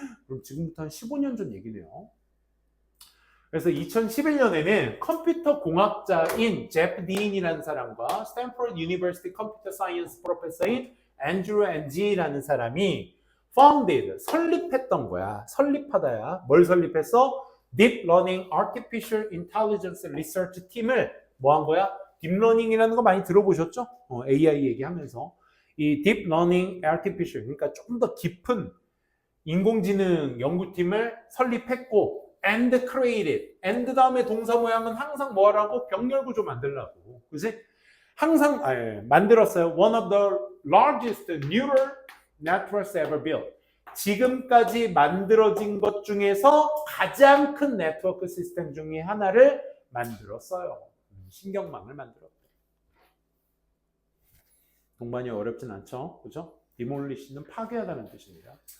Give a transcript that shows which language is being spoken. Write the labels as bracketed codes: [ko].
[ko] 그럼 지금부터 한 15년 전 얘기네요. 그래서 2011년에는 컴퓨터 공학자인 제프 딘이라는 사람과 스탠포드 유니버시티 컴퓨터 사이언스 프로페서인 앤드루 엔지라는 사람이 founded, 설립했던 거야. 설립하다야. 뭘 설립했어? Deep Learning Artificial Intelligence Research 팀을 뭐 한 거야? 딥러닝이라는 거 많이 들어보셨죠? AI 얘기하면서. 이 Deep Learning Artificial, 그러니까 좀 더 깊은 인공지능 연구팀을 설립했고 [en] and created. [ko] and 다음에 동사 모양은 항상 뭐 하라고? 병렬 구조 만들라고. 그치? 항상 만들었어요. [en] One of the largest neural networks ever built. [ko] 지금까지 만들어진 것 중에서 가장 큰 네트워크 시스템 중에 하나를 만들었어요. 신경망을 만들었대. 동반이 어렵진 않죠? 그죠? demolish는 파괴하다는 뜻입니다.